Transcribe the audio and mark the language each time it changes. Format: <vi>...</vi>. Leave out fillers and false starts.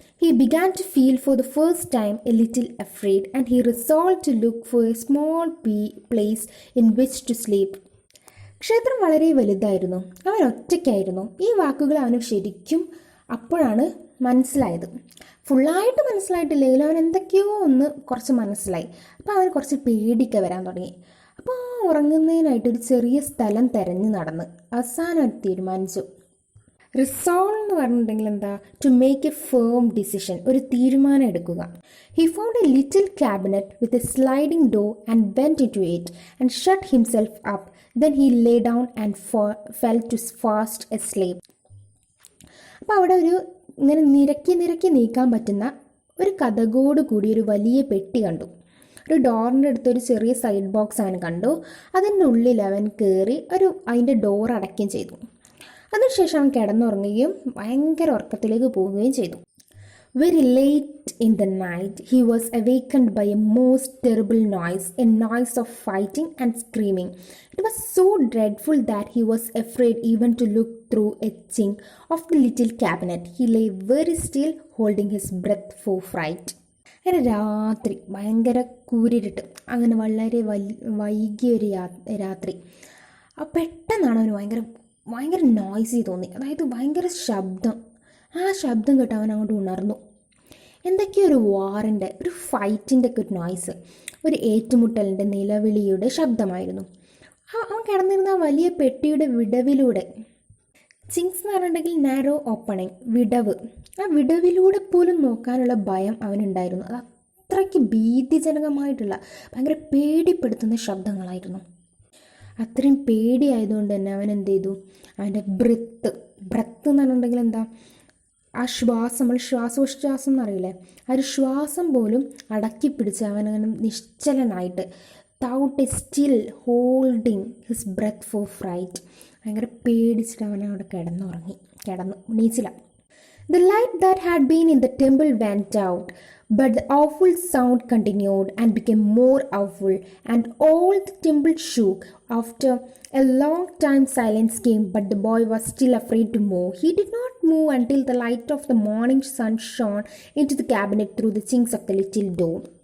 <en>He began to feel for the first time a little afraid and he resolved to look for a small place in which to sleep.</en> <ml>ക്ഷേത്രം വളരെ വലുതായിരുന്നു, അവൻ ഒറ്റയ്ക്കായിരുന്നു. ഈ വാക്കുകൾ അവന് ശരിക്കും അപ്പോഴാണ് മനസ്സിലായത്. ഫുള്ളായിട്ട് മനസ്സിലായിട്ടില്ലെങ്കിലും അവൻ എന്തൊക്കെയോ ഒന്ന് കുറച്ച് മനസ്സിലായി. അപ്പോൾ അവന് കുറച്ച് പേടിയൊക്കെ വരാൻ തുടങ്ങി. അപ്പോൾ ഉറങ്ങുന്നതിനായിട്ട് ഒരു ചെറിയ സ്ഥലം തിരഞ്ഞു നടന്ന് അവസാനം തീരുമാനിച്ചു. റിസോൾവ് എന്ന് പറഞ്ഞിട്ടുണ്ടെങ്കിൽ എന്താ,</ml> <en>to make a firm decision,</en> <ml>ഒരു തീരുമാനം എടുക്കുക.</ml> <en>He found a little cabinet with a sliding door and went into it and shut himself up. Then he lay down and fell to fast asleep.</en> <ml>അപ്പോൾ അവിടെ ഒരു ഇങ്ങനെ നിരക്കി നീക്കാൻ പറ്റുന്ന ഒരു കതകോട് കൂടി ഒരു വലിയ പെട്ടി കണ്ടു. ഒരു ഡോറിൻ്റെ അടുത്തൊരു ചെറിയ സൈഡ് ബോക്സ് അവൻ കണ്ടു. അതിൻ്റെ ഉള്ളിൽ അവൻ കയറി അതിൻ്റെ ഡോർ അടയ്ക്കുകയും ചെയ്തു. അതിനുശേഷം അവൻ കിടന്നുറങ്ങുകയും ഭയങ്കര ഉറക്കത്തിലേക്ക് പോവുകയും ചെയ്തു.</ml> <en>Very late in the night, he was awakened by a most terrible noise, a noise of fighting and screaming. It was so dreadful that he was afraid even to look through a chink of the little cabinet. He lay very still, holding his breath for fright.</en> <ml>അങ്ങനെ രാത്രി ഭയങ്കര കൂരിരുട്ട്, അങ്ങനെ വളരെ വൈകിയൊരു രാത്രി. പെട്ടെന്നാണ് അവന് ഭയങ്കര ഭയങ്കര നോയ്സി തോന്നി, അതായത് ഭയങ്കര ശബ്ദം. ആ ശബ്ദം കേട്ട് അവൻ അങ്ങോട്ട് ഉണർന്നു. എന്തൊക്കെയോ ഒരു വാറിൻ്റെ, ഒരു ഫൈറ്റിൻ്റെ ഒക്കെ ഒരു നോയ്സ്, ഒരു ഏറ്റുമുട്ടലിൻ്റെ നിലവിളിയുടെ ശബ്ദമായിരുന്നു. അവൻ കിടന്നിരുന്ന ആ വലിയ പെട്ടിയുടെ വിടവിലൂടെ, ചിങ്സ് എന്ന് പറഞ്ഞിട്ടുണ്ടെങ്കിൽ</ml> <en>narrow opening,</en> <ml>വിടവ്, ആ വിടവിലൂടെ പോലും നോക്കാനുള്ള ഭയം അവനുണ്ടായിരുന്നു. അത് അത്രയ്ക്ക് ഭീതിജനകമായിട്ടുള്ള ഭയങ്കര പേടിപ്പെടുത്തുന്ന ശബ്ദങ്ങളായിരുന്നു. അത്രയും പേടിയായതുകൊണ്ട് തന്നെ അവൻ എന്ത് ചെയ്തു, അവൻ്റെ ബ്രത്ത് എന്ന് പറഞ്ഞിട്ടുണ്ടെങ്കിൽ എന്താ, ആ ശ്വാസം, നമ്മൾ ശ്വാസോച്ഛ്വാസം എന്നറിയില്ലേ, ആ ഒരു ശ്വാസം പോലും അടക്കി പിടിച്ച് അവനങ്ങനെ നിശ്ചലനായിട്ട്,</ml> <en>without a still holding his breath for fright,</en> <ml>ഭയങ്കര പേടിച്ചിട്ട് അവനവിടെ കിടന്നു നീച്ചില്ല.</ml> <en>The light that had been in the temple went out, but the awful sound continued and became more awful, and all the temple shook. After a long time silence came, but the boy was still afraid to move. He did not move until the light of the morning sun shone into the cabinet through the chinks of the little door.</en>